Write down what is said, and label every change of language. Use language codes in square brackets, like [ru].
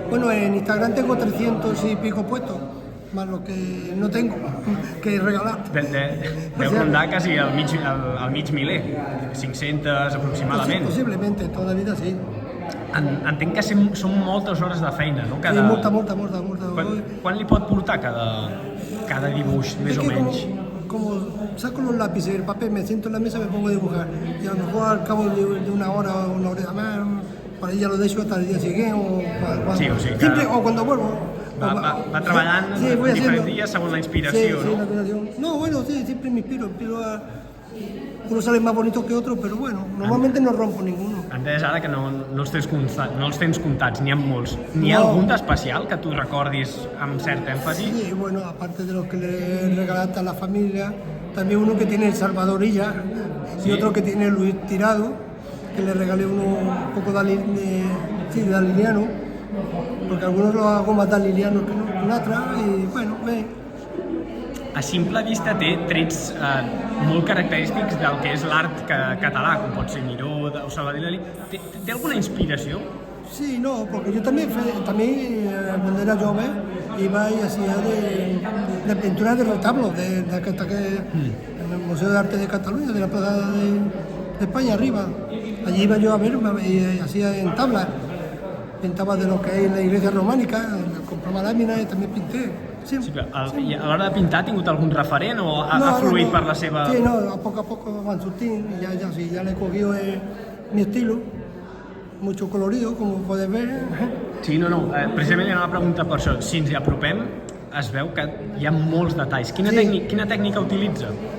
[es] Bueno, en Instagram tengo 300 y pico puestos, más lo que no tengo, que regalar. [ca] Deu rondar quasi al mig miler, 500 aproximadament. [es] Posiblemente, toda la vida sí. [ca] Entenc que són moltes hores de feina, no? Sí, molta. Quan li pot portar cada dibuix, més o menys? [es] Como saco los lápices y el papel, me siento en la mesa y me pongo a dibujar. Y a lo mejor al cabo de una hora más, por ahí ya lo dejo hasta el día siguiente o [ca] Sí, o sigui que [es] siempre, o cuando vuelvo. [ca] Va treballant diferents dies segons la inspiració, sí, no? [es] la inspiración. No, bueno, sí, siempre me inspiro a... Uno sale más bonito que otro, pero bueno, normalmente no rompo ninguno. [ca] Em deies ara que no els tens comptats, n'hi ha molts. N'hi ha algun d'especial que tu recordis amb cert èmfasi? [es] Sí, bueno, aparte de los que le regalaste a la familia, también uno que tiene el Salvadorilla y otro que tiene Luis Tirado, que le regalé uno un poco de daliliano, porque algunos lo hago más dalilianos que Natra, y bueno, [ca] A simple vista té trets molt característics del que és l'art català, com pot ser Miró o Salvador Dalí. Té alguna inspiració? [es] Sí, no, porque yo también cuando era joven iba y hacía de pintura de retablos, en el Museo de Arte de Cataluña, de la Plaza de España arriba. Allí iba yo a ver y hacía en tablas. Pintaba de lo que hay en la iglesia románica, compraba láminas y también pinté. [ca] Sí, I a l'hora de pintar ha tingut algun referent o ha fluït per la seva... [es] Sí, no, a poco van surtiendo y ya le he cogido mi estilo, mucho colorido, como puedes ver. [ca] Sí, no, precisament era una pregunta per això. Si ens hi apropem, es veu que hi ha molts detalls. Quina tècnica utilitza?